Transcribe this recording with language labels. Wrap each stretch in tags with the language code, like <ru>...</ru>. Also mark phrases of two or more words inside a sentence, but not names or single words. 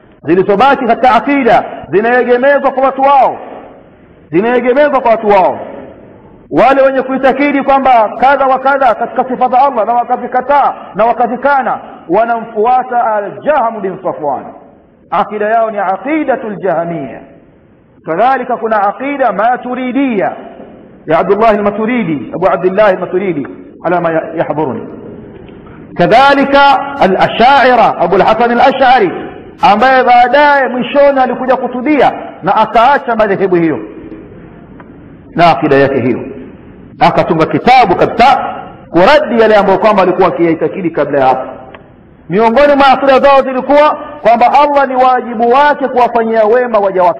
<sw>zilizobaki katika akida zinaegemezwa kwa watu wao, wale wenye kuitakidi kwamba kadha wa kadha katika sifa za Allah na wakazikataa na wakazikana, wanamfuata al-Jahm bin Safwan. Akida yao ni</sw> <ar>aqidatul jahmiyya.</ar> <sw>kadhalika kuna aqida maturidiyya ya Abdullah al-Maturidi, Abu Abdullah al-Maturidi</sw> <ar>ala ma yahdhuruni.</ar> <sw>kadhalika al-Ash'ari, Abu al-Hasan al-Ash'ari, ambaye baadaye mwishoni alikuja kutudia na akaacha madhehebu hiyo na akida yake hiyo, akatunga kitabu kabisa kuradi yale ambayo kwamba alikuwa akiitakidi kabla ya hapo. Miongoni mwa akida zao zilikuwa kwamba Allah ni wajibu wake kuwafanyia wema waja wake.</sw>